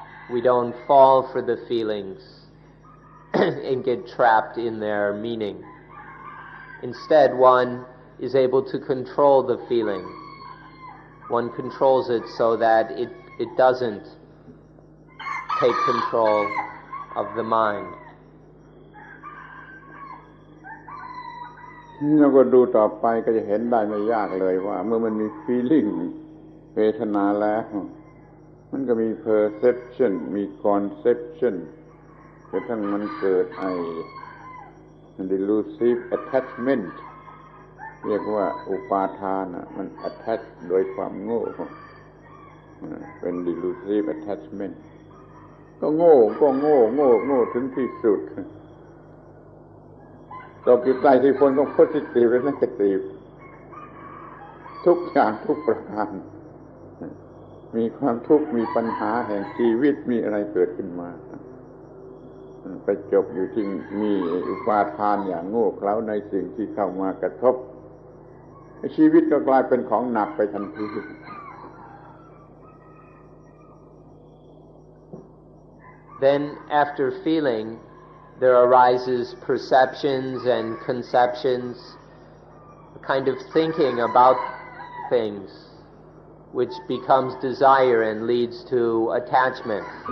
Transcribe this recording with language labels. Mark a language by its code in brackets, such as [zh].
[en] We don't fall for the feelings and get trapped in their meaning. Instead, one is able to control the feeling. One controls it so that it doesn't take control of the mind. [th] เราก็ดูต่อไปก็จะเห็นได้ไม่ยากเลยว่าเมื่อมันมี feeling เวทนาแล้วมันก็มี perception มี conception จนทั้งมันเกิด [en] delusive attachment [th] เรียกว่าอุปาทานมัน attach โดยความโง่เป็น delusive attachment ก็โง่ถึงที่สุด ตกอยู่ใต้ที่พลของ positive และ negative ทุกอย่างทุกประการมีความทุกข์มีปัญหาแห่งชีวิตมีอะไรเกิดขึ้นมาไปจบอยู่ที่มีอุปาทานอย่างโง่เขลาในสิ่งที่เข้ามากระทบชีวิตก็กลายเป็นของหนักไปทันที [en] Then after feeling there arises perceptions and conceptions, a kind of thinking about things which becomes desire and leads to attachment.